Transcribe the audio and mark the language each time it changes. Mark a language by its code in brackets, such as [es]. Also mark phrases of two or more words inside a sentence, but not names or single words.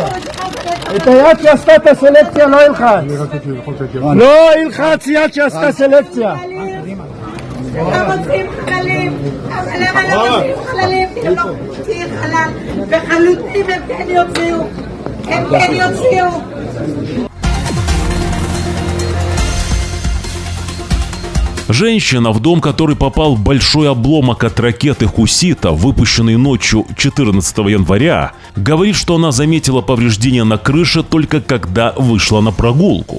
[he] את היד שעשתה את הסלקציה לא אלחץ. לא אלחץ יד שעשתה סלקציה. הם מוצאים חללים, למה לא מוצאים חללים? כי הם לא מוצאים חלל, וחלוצים הם כן יוציאו, הם כן יוציאו. [ru] Женщина, в дом которой попал большой обломок от ракеты хуситов, выпущенной ночью 14 января, говорит, что она заметила повреждения на крыше только когда вышла на прогулку.